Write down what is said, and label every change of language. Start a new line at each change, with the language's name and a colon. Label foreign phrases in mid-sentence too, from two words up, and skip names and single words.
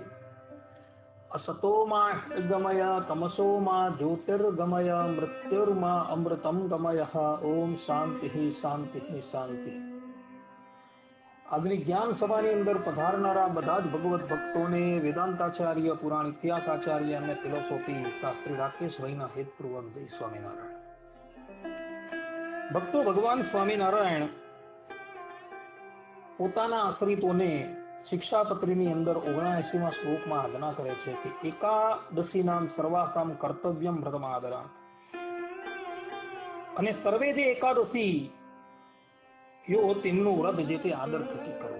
Sanskrit: असतो मा गमय तमसो मा ज्योतिर्गमय मृत्युर्मा अमृतं गमय। ओम शांति शांति शांति।
Gujarati: અગ્નિ જ્ઞાન સભા અંદર પધારનારા બધા જ ભગવત ભક્તો ને વેદાંતાચાર્ય, પુરાણ ઇતિહાસાચાર્ય અને ફિલોસોફી શાસ્ત્રી રાકેશભાઈના હેતપૂર્વક જય સ્વામિનારાયણ। ભક્તો, ભગવાન સ્વામિનારાયણ પોતાના આશ્રિતોને શિક્ષાપત્રીની અંદર 79મા શ્લોકમાં આજ્ઞા કરે છે કે
Sanskrit: एकादशी नाम सर्वासाम कर्तव्यम व्रतमादरा,
Gujarati: અને સર્વે જે એકાદશી યો તેમનું વ્રત જે તે આદર થકી કરવું।